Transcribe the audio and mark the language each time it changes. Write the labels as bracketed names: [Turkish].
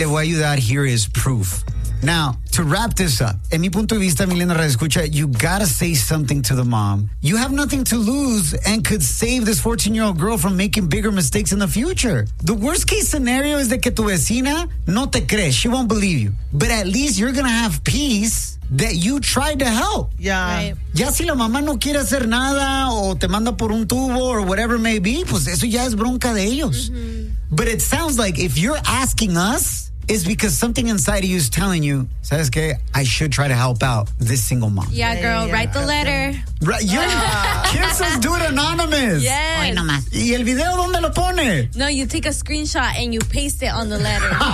[Spanish] Le voy a ayudar, [English] here is proof. Now, to wrap this up, [Spanish] en mi punto de vista, [English] Milena Radescucha, you gotta say something to the mom. You have nothing to lose and could save this 14-year-old girl from making bigger mistakes in the future. The worst case scenario is [Spanish] de que tu vecina no te cree. [English] She won't believe you. But at least you're gonna have peace that you tried to help. Yeah. Right. [Spanish] Ya si la mamá no quiere hacer nada o te manda por un tubo [English] or whatever it may be, [Spanish] pues eso ya es bronca de ellos. Mm-hmm. [English] But it sounds like if you're asking us, it's because something inside of you is telling you, [Spanish] ¿sabes qué? [English] I should try to help out this single mom. Yeah, girl, write the letter. ¿Quién says do it anonymous? Yes. [Spanish] ¿Y el video dónde lo pone? [English] No, you take a screenshot and you paste it on the letter.